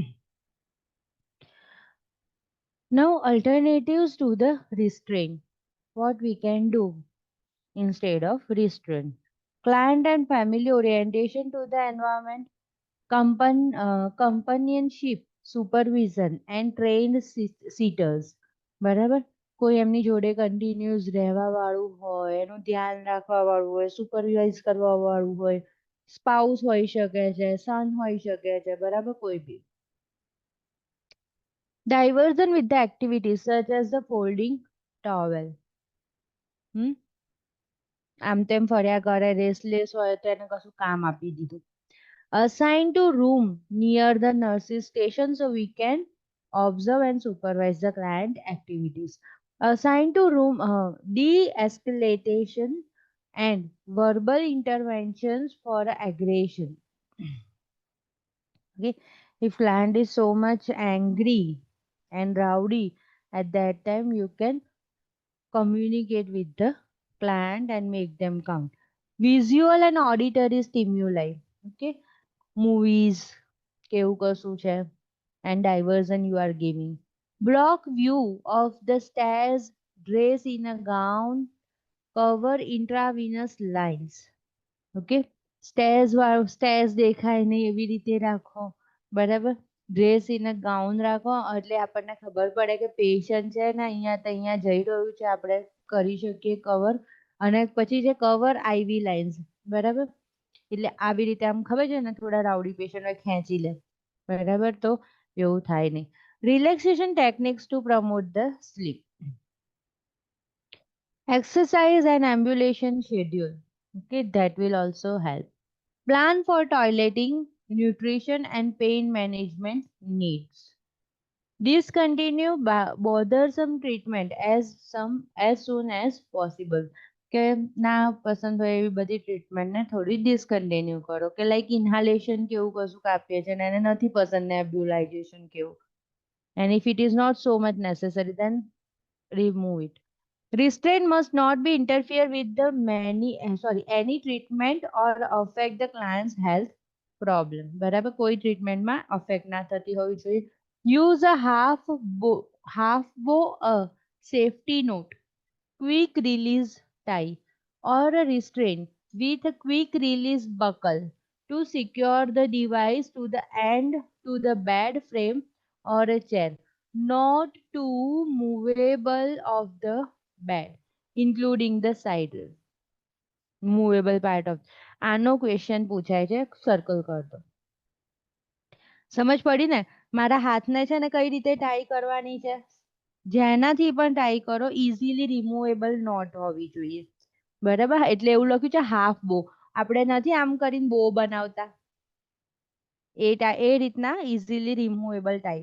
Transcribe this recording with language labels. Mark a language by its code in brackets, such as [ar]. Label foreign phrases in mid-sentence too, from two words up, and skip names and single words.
[en] Now, alternatives to the restraint. What we can do instead of restraint. Client and family orientation to the environment, companionship, supervision, and trained seaters. [gu] બરાબર? કોઈ એમની જોડે કન્ટિન્યુઅસ રહેવા વાળું હોય, એનું ધ્યાન રાખવા વાળું હોય, સુપરવાઇઝ કરવા વાળું હોય, સ્પાઉસ હોઈ શકે છે, સન હોઈ શકે છે, બરાબર? કોઈ બી. [en] Diversion with the activities such as the folding towel. [gu] આમ તેમ ફર્યા કરે, રેસ્ટલેસ હોય તો એને કશું કામ આપી દીધું. [en] Assign to room near the nurse's station so we can observe and supervise the client activities. Assign to room de-escalation and verbal interventions for aggression. Okay, if client is so much angry and rowdy, at that time you can communicate with the client and make them calm. Visual and auditory stimuli. Okay, movies, [gu] કેવું કશું છે, [en] and diversion you are giving. Block view of the stairs, dress in a gown, cover intravenous lines. [gu] ઓકે, સ્ટેર્સ દેખાય નહીં એવી રીતે રાખો, બરાબર? [en] dress in a gown [gu] રાખો એટલે આપણને ખબર પડે કે પેશન્ટ છે ને અહીંયા જઈ રહ્યું છે, આપણે કરી શકીએ કવર. અને પછી છે [en] cover IV lines, [gu] બરાબર? એટલે આવી રીતે આમ ખબર છે ને, થોડા [en] rowdy patient [gu] હોય ખેંચી લે, બરાબર? તો એવું થાય નહીં. [en] relaxation techniques to promote the sleep. Exercise and ambulation schedule. Okay, that will also help. Plan for toileting, nutrition, and pain management needs. Discontinue bothersome treatment as soon as possible. [gu] કે ના પસંદ હોય એવી બધી ટ્રીટમેન્ટને થોડી ડિસકન્ટિન્યુ કરો, કે [en] like inhalation [gu] કેવું કશું આપીએ છે ને એને નથી પસંદ નેબ્યુલાઇઝેશન કેવું, [en] and if it is not so much necessary then remove it. Restraint must not be interfere with the any treatment or affect the client's health problem. [gu] બરાબર? કોઈ ટ્રીટમેન્ટમાં અફેક્ટ ના થતી હોવી જોઈએ. [en] Use a half bow, a safety note, quick release tie, or a restraint with a quick release buckle to secure the device to the end to the bed frame or a chair, not too movable of the bed, including the side movable part of. [gu] આનો ક્વેશ્ચન પૂછાય છે, સર્કલ [hi] कर दो. [gu] સમજ પડી ને? મારા હાથને છે ને કઈ રીતે ટાઈ કરવાની છે, જેનાથી પણ ટાઈ કરો [en] easily removable knot [gu] હોવી જોઈએ, બરાબર? એટલે એવું લખ્યું છે [en] half bow. [gu] આપણે નથી આમ કરીને બો બનાવતા, એ રીતના [en] easily removable tie.